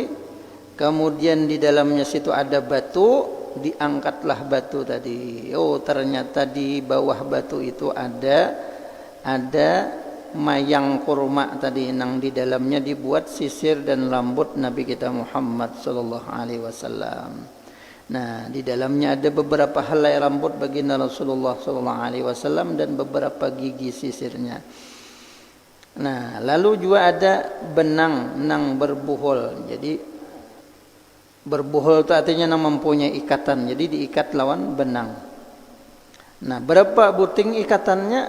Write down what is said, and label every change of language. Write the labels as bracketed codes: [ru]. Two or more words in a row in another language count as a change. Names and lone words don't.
[id] Kemudian di dalamnya situ ada batu, diangkatlah batu tadi. [bjn] Oh, ternyata di bawah batu itu ada mayang kurma tadi, nang di dalamnya dibuat sisir dan rambut Nabi kita Muhammad [ar] صلى الله عليه وسلم. [id] Nah, di dalamnya ada beberapa helai rambut baginda Rasulullah [ar] صلى الله عليه وسلم [id] dan beberapa gigi sisirnya. [bjn] Nah, lalu juga ada benang nang berbuhol. [id] Jadi Berbuhul itu artinya mempunyai ikatan. [bjn] Jadi diikat lawan benang. Nah, berapa buting ikatannya?